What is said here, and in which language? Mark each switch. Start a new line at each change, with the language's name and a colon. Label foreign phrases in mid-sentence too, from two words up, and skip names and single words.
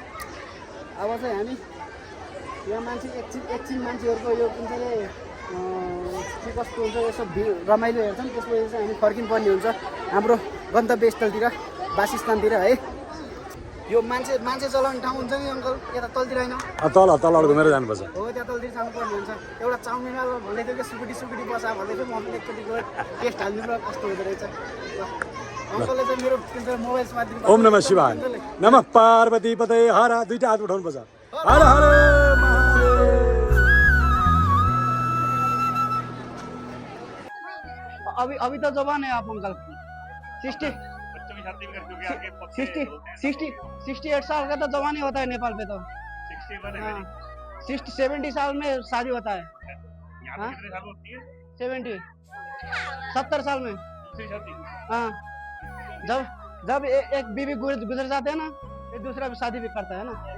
Nepali: त्यही हो अब चाहिँ हामी यहाँ मान्छे एकछिन मान्छेहरूको यो जुन चाहिँ के कस्तो हुन्छ यसो रमाइलो हेर्छन् त्यसपछि चाहिँ हामी फर्किनुपर्ने हुन्छ हाम्रो गन्तव्य स्थलतिर वासस्थानतिर है। यो मान्छे चलाउने ठाउँ हुन्छ नि अङ्कल यता तलतिर होइन तल घुमेर जानुपर्छ हो त्यहाँ तलतिर जानुपर्ने हुन्छ। एउटा चाउमिनवाला भन्दै थियो कि सुकुटी बसा भन्दै थियो म पनि एकचोटि गएर टेस्ट हालिदिनु र कस्तो हुँदो रहेछ। अङ्कलले चाहिँ मेरो मोबाइल समातिदिनु
Sanskrit: ओम नमः शिवाय नमः पार्वती पते हरा
Nepali: दुईटा हात उठाउनु पर्छ
Sanskrit: हर हर
Hindi: अभी तो जवान है आप अंकल 68 साल का तो जवान ही होता है नेपाल पे तो 70 साल में शादी होता है 70 साल में हाँ जब एक बीवी गुजर जाते हैं ना एक दूसरा भी शादी भी करता है ना।